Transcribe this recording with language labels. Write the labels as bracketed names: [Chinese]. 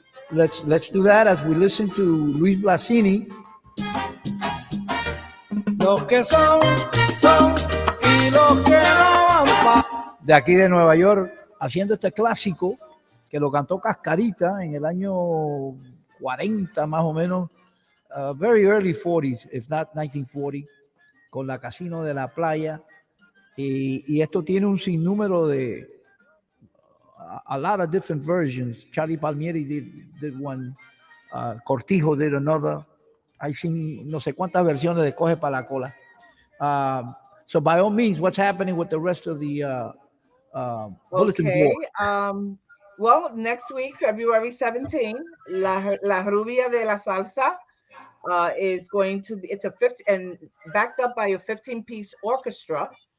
[English] Let's do that as we listen to Luis Blasini. [Spanish] Los que son y los que no van de aquí de Nueva York, haciendo este clásico que lo cantó Cascarita en el año 40 más o menos, [English] very early 40s, if not 1940, [Spanish] con la Casino de la Playa, y esto tiene un sinnúmero de [English] a lot of different versions. Charlie Palmieri did one, Cortijo did another. [Spanish] Hay no sé cuántas versiones de Coge para la Cola. [English] So by all means, what's happening with the rest of the bulletin board? Well, next week, February 17, La Rubia de la Salsa is going to be, it's a 50 and backed up by a 15-piece orchestra.